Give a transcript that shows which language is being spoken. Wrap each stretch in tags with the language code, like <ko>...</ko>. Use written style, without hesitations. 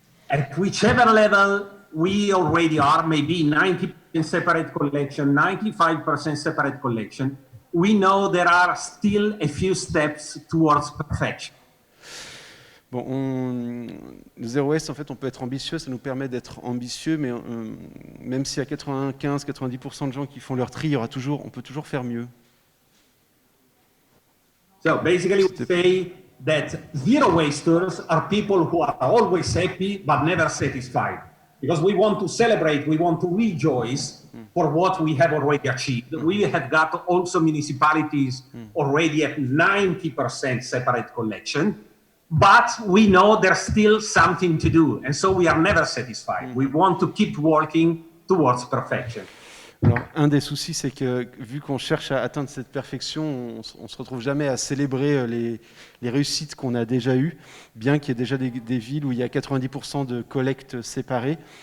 <en>At whichever level we already are, maybe 90% separate collection, 95% separate collection, we know there are still a few steps towards perfection.</en> <fr>Bon, le Zero Waste, en fait, on peut être ambitieux, ça nous permet d'être ambitieux, mais même s'il y a 95-90% de gens qui font leur tri, on peut toujours faire mieux.</fr> <en>So basically, we say that zero wasters are people who are always happy but never satisfied. Because we want to celebrate, we want to rejoice for what we have already achieved. We have got also municipalities already at 90% separate collection, but we know there's still something to do. And so we are never satisfied. We want to keep working towards perfection.</en> <fr>Alors, un des soucis, c'est que vu qu'on cherche à atteindre cette perfection, on ne se retrouve jamais à célébrer les réussites qu'on a déjà eues, bien qu'il y ait déjà des villes où il y a 90% de collecte séparée.</fr>